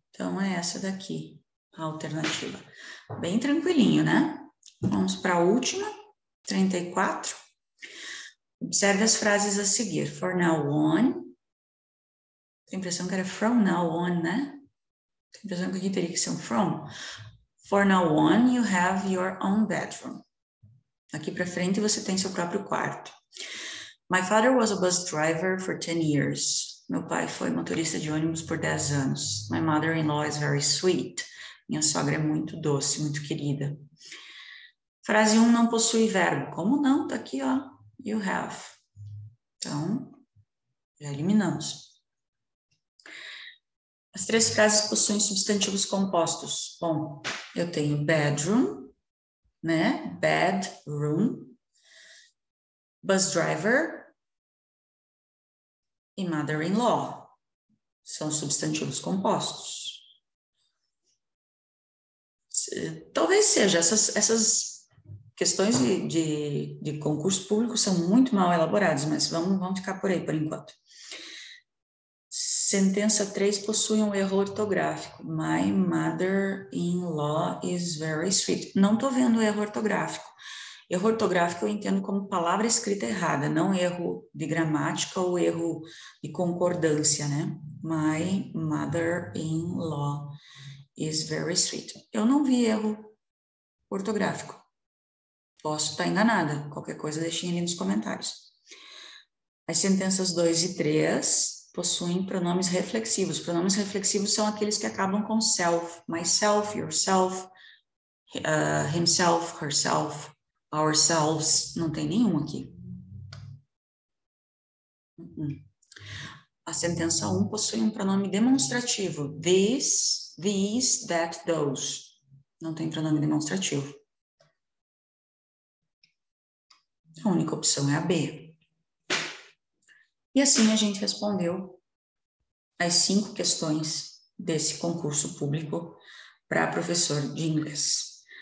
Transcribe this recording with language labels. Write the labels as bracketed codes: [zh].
[pt] Então, é essa daqui, a alternativa. Bem tranquilinho, né? Vamos para a última, 34. Observe as frases a seguir. [en] For now on. [pt] Tem a impressão que era [en] from now on, [pt] né? Tem a impressão que aqui teria que ser um from. [en] For now on, you have your own bedroom. [pt] Aqui para frente você tem seu próprio quarto. [en] My father was a bus driver for 10 years. [pt] Meu pai foi motorista de ônibus por 10 anos. [en] My mother-in-law is very sweet. [pt] Minha sogra é muito doce, muito querida. Frase 1 não possui verbo. Como não? Tá aqui, ó. [en] You have. [pt] Então, já eliminamos. As 3 frases possuem substantivos compostos. Bom, eu tenho bedroom, né? [en] Bedroom. Bus driver e mother-in-law. [pt] São substantivos compostos. Talvez seja. Essas questões de concurso público são muito mal elaboradas, mas vamos ficar por aí por enquanto. Sentença 3 possui um erro ortográfico. [en] My mother-in-law is very sweet. [pt] Não estou vendo erro ortográfico. Erro ortográfico eu entendo como palavra escrita errada, não erro de gramática ou erro de concordância, né? [en] My mother-in-law is very sweet. [pt] Eu não vi erro ortográfico. Posso estar enganada. Qualquer coisa deixem ali nos comentários. As sentenças 2 e 3 possuem pronomes reflexivos. Pronomes reflexivos são aqueles que acabam com self. [en] Myself, yourself, himself, herself, ourselves. [pt] Não tem nenhum aqui. A sentença 1 possui um pronome demonstrativo. [en] This, these, that, those. [pt] Não tem pronome demonstrativo. A única opção é a B. E assim a gente respondeu as 5 questões desse concurso público para professor de inglês.